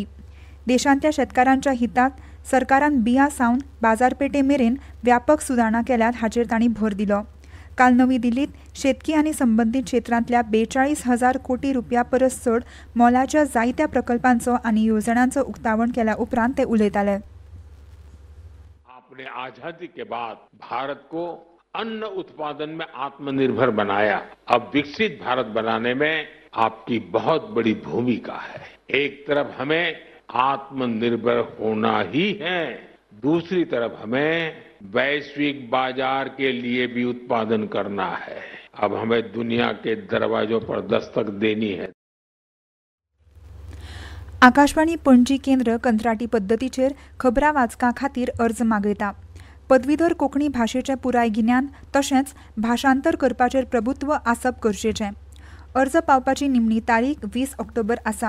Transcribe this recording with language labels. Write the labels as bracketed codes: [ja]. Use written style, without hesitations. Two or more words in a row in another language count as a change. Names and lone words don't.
[kok] देशांतल्या शेतकारांच्या हितांत सरकारान बियां सावन बाजारपेटे मेरेन व्यापक सुदारणा केल्यात हाचेर तांणी भर दिलो. काल नवी दिल्लीत शेतकी आनी संबंदीत क्षेत्रांतल्या 42,000 कोटी रुपया परस चड मोलाच्या जायत्या प्रकल्पांचो आनी येवजण्यांचो उक्तावण केल्या उपरांत ते उलयताले. [hi] आपने आजादी के बाद भारत को अन्न उत्पादन में आत्मनिर्भर बनाया. अब विकसित भारत बनाने में आपकी बहुत बड़ी भूमिका है. एक तरफ हमें आत्मनिर्भर होना ही है, दूसरी तरफ हमें वैश्विक बाजार के लिए भी उत्पादन करना है. अब हमें दुनिया के दरवाजों पर दस्तक देनी है. [kok] आकाशवाणी पणजी केंद्र कंत्राटी पद्दतीचेर खबरां वाचकां खातीर अर्ज मागयता. पदवीधर कोंकणी भाशेचें पुराय गिन्यान तशेंच भाशांतर करपाचेर प्रभुत्व आसप गरजेचें. अर्ज पावपाची निमणी तारीख 20 ऑक्टोबर आसा.